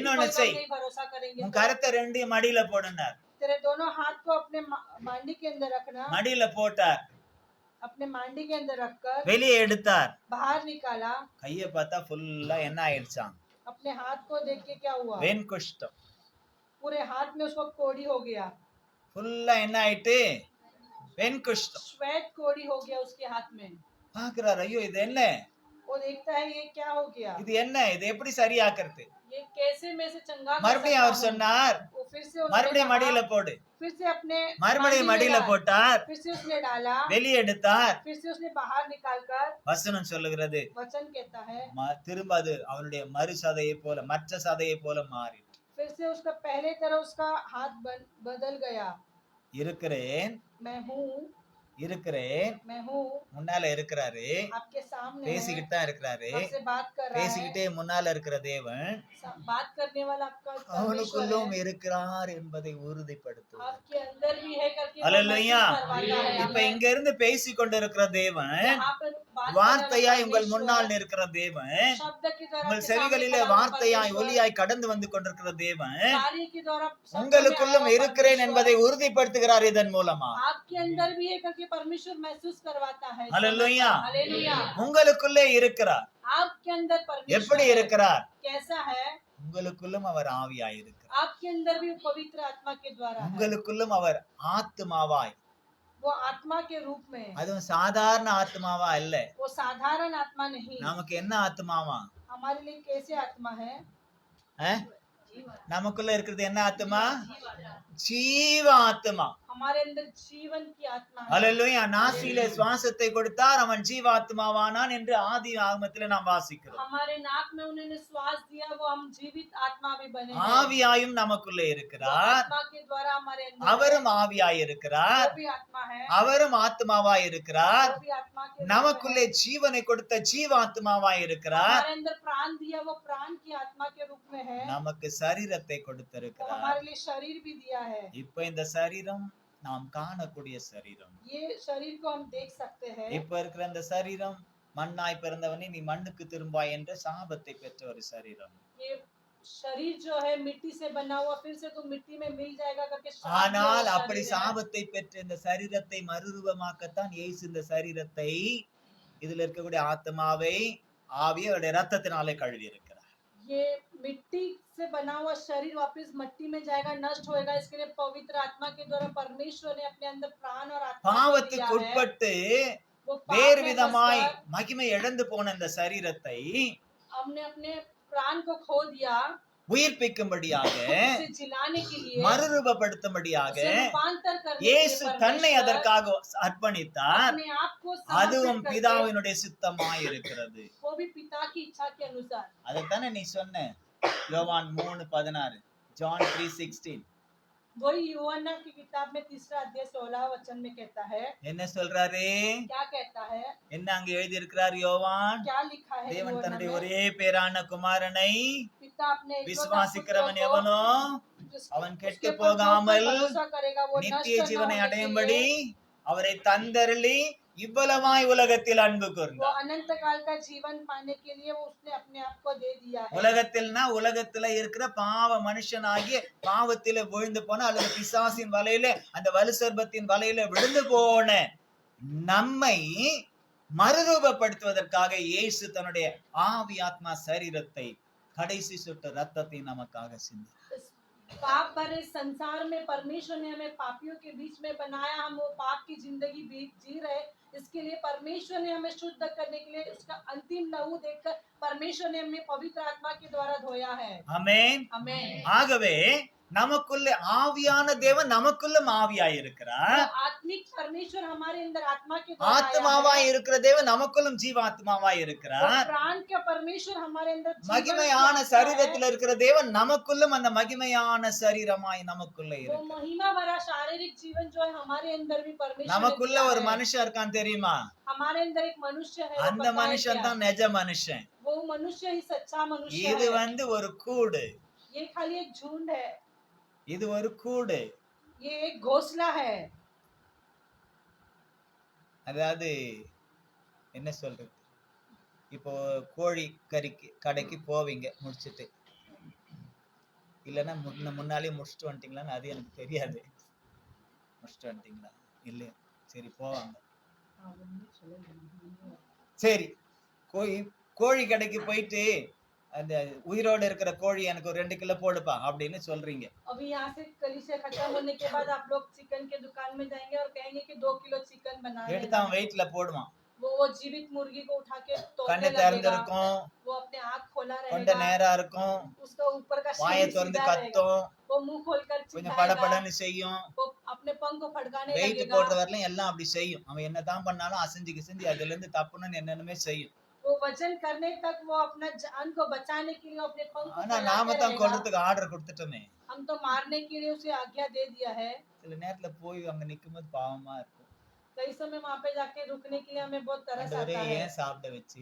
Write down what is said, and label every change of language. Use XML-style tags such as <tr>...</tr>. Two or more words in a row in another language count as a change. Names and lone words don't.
<hi>इन्होंने कोई लोग सही। नहीं भरोसा करेंगे।</hi> <ta>உன் கரத்தை ரெண்டையும் மடியில போடுனார்.</ta> <hi>तेरे दोनों हाथ को अपने मांडी के अंदर रखना,</hi> <ta>மடியில போட்டார்,</ta> <hi>अपने मांडी के अंदर रखकर</hi> <ta>வெளியே எடுத்தார்.</ta> <hi>बाहर निकाला।</hi> <ta>கைய பார்த்தா ஃபுல்லா என்ன ஆயிடுச்சாம்?</ta> <hi>अपने हाथ को देख के क्या हुआ?</hi> <ta>வெண்குஷ்டம்.</ta> <hi>पूरे हाथ में उसको कोड़ी हो गया,</hi> <ta>ஃபுல்லா என்ன ஆயிட்டு? வெண்குஷ்டம்.</ta> <hi>श्वेत कोड़ी हो गया उसके हाथ में।</hi> <ta>பாக்குறாரு, ஐயோ இது என்ன,</ta> <hi>वो देखता है ये क्या हो गया,</hi> <ta>இது என்ன, இது எப்படி சரியாக்குறது?</ta> <hi>ये कैसे में से चंगा कर</hi> <ta>மறுபடியும்</ta> <hi>सकता</hi> <ta>அவர்</ta> <hi>हूँ?</hi> <ta>சொன்னார்,</ta> <hi>वो फिर से उसने</hi> <ta>மறுபடியும்</ta> <hi>कहा,</hi> <ta>மடியில போடு.</ta> <hi>फिर से अपने</hi> <ta>மறுபடியும்</ta> <hi>मांडी में</hi> <ta>மடியில</ta> <hi>डाल।</hi> <ta>போட்டார்,</ta> <hi>फिर से उसने डाला,</hi> <ta>வெளியே எடுத்தார்.</ta> <hi>फिर से उसने बाहर निकालकर,</hi> <ta>வசனம் சொல்லுகிறது,</ta> <hi>वचन कहता है,</hi> <ta>திரும்ப அது அவருடைய மறு சதையை போல, மற்ற சதையை போல மாறி</ta> <hi>फिर से उसका पहले तरह उसका हाथ बदल गया।</hi> <ta>இருக்கிறேன்,</ta> <hi>मैं हूँ,</hi> <ta>இருக்கிறேன்,</ta> <hi>मैं हूँ,</hi> <ta>முன்னால இருக்கிறாரு,</ta> <hi>आपके सामने है,</hi> <ta>பேசிக்கிட்டு தான் இருக்கிறாரு,</ta> <hi>आपसे बात कर रहा है।</hi> <ta>பேசிக்கிட்டே முன்னால இருக்கிற தேவன்</ta> <hi>बात करने वाला आपका परमेश्वर</hi> <ta>அவனுக்குள்ளும்</ta> <hi>है,</hi> <ta>இருக்கிறார் என்பதை உறுதிப்படுத்தும்.</ta> <hi>आपके अंदर भी है करके वो</hi> <ta>அல்லேலூயா.</ta> <hi>महसूस करवाता है।</hi> <ta>இப்ப இங்க இருந்து பேசி கொண்டிருக்கிற தேவன்,</ta> <hi>यहाँ पर बात</hi> <ta>வார்த்தையாய்</ta> <hi>करने</hi> <ta>உங்கள்</ta> <hi>वाला</hi> <ta>முன்னால்</ta> <hi>परमेश्वर,</hi> <ta>நிற்கிற தேவன்,</ta> <hi>शब्द के द्वारा</hi> <ta>உங்கள்</ta> <hi>आपके सामने</hi> <ta>செவிகளிலே</ta> <hi>खड़ा हुआ</hi> <ta>வார்த்தையாய்</ta> <hi>परमेश्वर,</hi> <ta>ஒலியாய் கடந்து வந்து கொண்டிருக்கிற தேவன்,</ta> <hi>कार्य के द्वारा शब्द में</hi> <ta>உங்களுக்குள்ளும்</ta> <hi>आया हुआ</hi> <ta>இருக்கிறேன்</ta> <hi>परमेश्वर,</hi> <ta>என்பதை உறுதிப்படுத்துகிறார் இதன் மூலமா.</ta> <hi>आपके अंदर भी है करके परमेश्वर महसूस करवाता है। हालेलुया। हालेलुया।</hi> <ta>உங்களுக்குள்ளே இருக்கிறார்.</ta> <hi>आपके अंदर परमेश्वर</hi> <ta>எப்படி</ta> <hi>है।</hi> <ta>இருக்கிறார்?</ta> <hi>कैसा है?</hi> <ta>உங்களுக்குள்ளும் அவர் ஆவியாய் இருக்கிறார்.</ta> <hi>आपके अंदर भी पवित्र आत्मा के द्वारा है।</hi> <ta>உங்களுக்குள்ளும் அவர் ஆத்துமாவாய்,</ta> <hi>वो आत्मा के रूप में है।</hi> <ta>அதுவும் சாதாரண ஆத்மாவா இல்ல,</ta> <hi>वो साधारण आत्मा नहीं,</hi> <ta>நமக்கு என்ன ஆத்மாவா?</ta> <hi>हमारे लिए कैसे आत्मा है?</hi> <ta>நமக்குள்ள இருக்கிறது என்ன ஆத்மா? ஜீவ ஆத்மா.</ta> <hi>हमारे अंदर जीवन की आत्मा है।</hi> <ta>அல்லேலூயா. நாசியிலே சுவாசத்தை கொடுத்தார், அவன் ஜீவாத்மாவானான் என்று ஆதி ஆகமத்திலே நாம் வாசிக்கிறோம்.</ta> <hi>हमारे नाक में उन्होंने श्वास दिया, वो हम जीवित आत्मा भी बने हैं।</hi> <ta>ஆவியாயும் நமக்குள்ளே</ta> <hi>वो</hi> <ta>இருக்கிறார்,</ta> <hi>आत्मा के द्वारा हमारे अंदर है।</hi> <ta>அவரும் ஆவியாய் இருக்கிறார்,</ta> <hi>वो भी आत्मा है,</hi> <ta>அவரும் ஆத்மாவாய் இருக்கிறார்,</ta> <hi>वो भी आत्मा के रूप में</hi> <ta>நமக்குள்ளே</ta> <hi>है।</hi> <ta>ஜீவனை கொடுத்த ஜீவாத்மாவாய் இருக்கிறார்,</ta> <hi>हमारे अंदर प्राण दिया, वो प्राण की आत्मा के रूप में है।</hi> <ta>நமக்கு சரீரத்தை</ta> <hi>वो</hi> <ta>கொடுத்திருக்கிறார்.</ta> <hi>हमारे लिए शरीर भी दिया है।</hi> <ta>இப்ப இந்த சரீரம் நாம் காணக்கூடிய சரீரம்.</ta> <hi>ये शरीर को हम देख सकते हैं।</hi> <ta>இப்ப இருக்கிற அந்த சரீரம் மண்ணாய் பிறந்தவனே நீ மண்ணுக்கு திரும்பாய் என்ற சாபத்தை பெற்ற ஒரு சரீரம்.</ta> <hi>ये शरीर जो है मिट्टी से बना हुआ, फिर से तू मिट्टी में मिल जाएगा करके शाप दिया</hi> <ta>ஆனால்</ta> <hi>हुआ</hi> <ta>அப்படி</ta> <hi>शरीर है।</hi> <ta>சாபத்தை பெற்ற இந்த சரீரத்தை மறுரூபமாக்கத்தான் இயேசு இந்த சரீரத்தை, இதுல இருக்கக்கூடிய ஆத்மாவை ஆவியை அவருடைய ரத்தத்தினாலே கழுவி இருக்கிறார்.</ta> <hi>ये मिट्टी से बना हुआ शरीर वापस मिट्टी में जाएगा, नष्ट होएगा। इसके लिए पवित्र आत्मा के द्वारा परमेश्वर ने अपने अंदर प्राण और आत्मा को दिया</hi> <ta>பாவத்துக்கு</ta> <hi>है।</hi> <ta>உட்பட்டு</ta> <hi>वो पाप</hi> <ta>வேறு</ta> <hi>में</hi> <ta>விதமாய்</ta> <hi>फंसकर</hi> <ta>மகிமை இழந்து போன இந்த சரீரத்தை</ta> <hi>हमने अपने प्राण को खो दिया,</hi> <ta>உயிர்ப்பிக்கும்படியாக,</ta> <hi>उसे जिलाने के लिए,</hi> <ta>மறுரூபப்படுத்தும்படியாக</ta> <hi>उसे रूपांतर करने के लिए</hi> <ta>இயேசு தன்னை</ta> <hi>परमेश्वर</hi> <ta>அதற்காக அர்ப்பணித்தார்.</ta> <hi>अपने आप को</hi> <ta>அதுவும்</ta> <hi>समर्पित करके,</hi> <ta>பிதாவினுடைய சித்தமாய் இருக்கிறது.</ta> <hi>वो भी पिता की इच्छा के अनुसार।</hi> <ta>அதைத்தானே நீ சொன்ன யோவான் 3:16, John 3:16.</ta> <hi>वही यूहन्ना की किताब में 3 अध्याय 16 वचन में कहता है।</hi> <ta>என்ன சொல்றாரு?</ta> <hi>क्या कहता है?</hi> <ta>என்ன அங்க எழுதி இருக்கிறார் யோவான்?</ta> <hi>क्या लिखा है</hi> <ta>தேவன்</ta> <hi>यूहन्ना</hi> <ta>தன்னுடைய</ta> <hi>में?</hi> <ta>ஒரே பேரான குமாரனை</ta> <hi>पिता अपने एकलौता</hi> <ta>விசுவாசிக்கிறவன்</ta> <hi>पुत्र को</hi> <ta>எவனோ</ta> <hi>जिस-</hi> <ta>அவன்</ta> <hi>उसके</hi> <ta>கெட்டு</ta> <hi>पर जो</hi> <ta>போகாமல்</ta> <hi>भरोसा करेगा वो</hi> <ta>நித்திய</ta> <hi>नष्ट न</hi> <ta>ஜீவனை</ta> <hi>होने के</hi> <ta>அடையும்படி</ta> <hi>लिए,</hi> <ta>அவரை தந்தருளி இவ்வளவாய் உலகத்தில் அன்பு</ta> <hi>वो</hi> <ta>கூர்ந்தார்.</ta> <hi>अनंत काल का जीवन पाने के लिए वो उसने अपने आप को दे दिया है।</hi> <ta>உலகத்தில்னா உலகத்துல இருக்கிற பாவ மனுஷனாகிய பாவத்தில விழுந்து போன அல்லது பிசாசின் வலையில அந்த வலுசர்பத்தின் வலையில விழுந்து போன நம்மை மறுரூபப்படுத்துவதற்காக இயேசு தன்னுடைய ஆவி ஆத்மா சரீரத்தை கடைசி சொட்டு ரத்தத்தை நமக்காக சிந்தி.</ta> <hi>इस पाप भरे संसार में परमेश्वर ने हमें पापियों के बीच में बनाया, हम वो पाप की जिंदगी जी रहे। इसके लिए परमेश्वर ने हमें शुद्ध करने के लिए उसका अंतिम लहू देकर परमेश्वर ने हमें पवित्र आत्मा के द्वारा धोया है।</hi> <ta>ஆமென்.</ta> <hi>हमें</hi> <ta>ஆகவே நமக்குள்ள ஆவியான தேவன் நமக்குள்ளும் ஆவியாய் இருக்கிறார்.</ta> <hi>आत्मिक परमेश्वर हमारे अंदर आत्मा के द्वारा आया</hi> <ta>ஆத்மாவாய்</ta> <hi>है।</hi> <ta>இருக்கிற தேவன் நமக்குள்ளும் ஜீவாத்மாவாய்</ta> <hi>और</hi> <ta>இருக்கிறார்.</ta> <hi>प्राण का परमेश्वर हमारे अंदर जीवन की</hi> <ta>மகிமையான</ta> <hi>आत्मा है।</hi> <ta>சரீரத்தில் இருக்கிற தேவன் நமக்குள்ளும் அந்த மகிமையான சரீரமாய் நமக்குள்ள</ta> <hi>वो</hi> <ta>இருக்கு.</ta> <hi>महिमा भरा शारीरिक जीवन जो है हमारे अंदर भी परमेश्वर ने</hi> <ta>நமக்குள்ள</ta> <hi>दिया</hi> <ta>ஒரு</ta> <hi>है।</hi> <ta>மனுஷன் இருக்கான் தெரியுமா?</ta> <hi>हमारे अंदर एक मनुष्य है, वो</hi> <ta>அந்த</ta> <hi>पता है</hi> <ta>மனுஷன்</ta> <hi>क्या?</hi> <ta>தான் நிஜ மனுஷன்.</ta> <hi>वो मनुष्य ही सच्चा मनुष्य</hi> <ta>இது</ta> <hi>है।</hi> <ta>ஒரு கூடு,</ta> <hi>ये खाली एक झुंड है,</hi> <ta>இது ஒரு கூடு.</ta> <hi>ये एक घोंसला है।</hi> <ta>அதாவது என்ன சொல்றது, இப்போ கோழி கடைக்கு போவீங்க முடிச்சிட்டு, இல்லைன்னா முன்னாலே முடிச்சுட்டு வந்துட்டீங்களான்னு அது எனக்கு தெரியாது. முடிச்சுட்டு வந்துட்டீங்களா இல்லையா? சரி போவாங்க. சரி கோழி கடைக்கு போயிட்டு அந்த உயிரோடு இருக்கிற கோழி எனக்கு ஒரு 2 கிலோ போடுப்பா அப்படின்னு சொல்றீங்க.</ta> <hi>अभी यहाँ से कलीसिया खत्म होने के बाद आप लोग चिकन के दुकान में जाएंगे और कहेंगे कि 2 किलो चिकन बना</hi> <ta>எடுத்து அவன் வெயிட்ல போடுவான்.</ta> <hi>वो जीवित मुर्गी को उठा के तोड़ने</hi> <ta>கண்ணு</ta> <hi>लगेगा।</hi> <ta>திறந்திருக்கும்,</ta> <hi>वो अपने आँख खोला</hi> <ta>கொண்ட</ta> <hi>रहेगा,</hi> <ta>நேரா இருக்கும்,</ta> <hi>उसका ऊपर का</hi> <ta>வாயை</ta> <hi>शरीर</hi> <ta>திறந்து</ta> <hi>सीधा रहेगा।</hi> <ta>கத்தும்,</ta> <hi>वो मुंह खोलकर</hi> <ta>கொஞ்சம்</ta> <hi>चिल्लाएगा,</hi> <ta>படபடன்னு செய்யும்.</ta> <hi>वो अपने पंख को फड़काने</hi> <ta>வெயிட்</ta> <hi>लगेगा।</hi> <ta>போடுற வரலாம் எல்லாம் அப்படி செய்யும். அவன் என்னதான் பண்ணாலும் அசைஞ்சு கிசைஞ்சு அதுல இருந்து தப்புன்னு என்னென்னமே செய்யும்.</ta> <hi>वो वजन करने तक वो अपना जान को बचाने के लिए अपने पंख को</hi> <ta>ஆனா</ta> <hi>फैलाते</hi> <ta>நாம தான்</ta> <hi>रहेगा।</hi> <ta>கொல்றதுக்கு ஆர்டர் கொடுத்துட்டோமே.</ta> <hi>हम तो मारने के लिए उसे आज्ञा दे दिया है।</hi> <ta>சில நேரத்துல போய் அங்க நிக்கும்போது பாவமா இருக்கும்.</ta> <hi>कई समय वहाँ पे जाके रुकने के लिए हमें बहुत तरस</hi> <ta>ஆண்டவரே</ta> <hi>आता है।</hi> <ta>ஏன் சாப்பிட வச்சு?</ta>